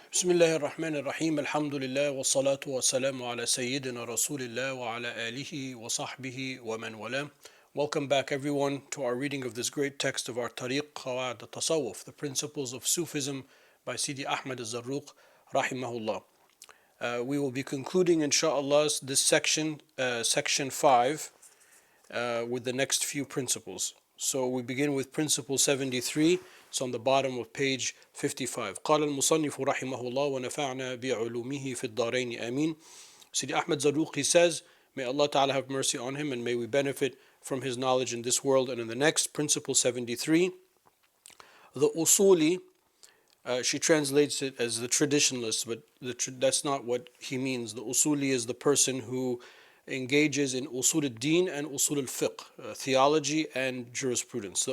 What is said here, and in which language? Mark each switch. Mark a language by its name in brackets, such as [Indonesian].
[Arabic] بسم الله الرحمن الرحيم الحمد لله والصلاة والسلام على سيدنا رسول الله وعلى آله وصحبه ومن والاه. [English] Welcome back everyone to our reading of this great text of our Tariq Qawaid al-Tasawwuf, the principles of Sufism by Sidi Ahmad Zarruq rahimahullah. We will be concluding inshallah this section, section 5, with the next few principles. So we begin with principle 73. It's on the bottom of page 55. [Arabic] قال المصنف رحمه الله ونفعنا بعلومه في الدارين آمين. [English] Sidi Ahmad Zarruq, he says, may Allah Ta'ala have mercy on him and may we benefit from his knowledge in this world and in the next. Principle 73. The usuli, she translates it as the traditionalist, but that's not what he means. The usuli is the person who engages in usul al-din and usul al-fiqh, theology and jurisprudence.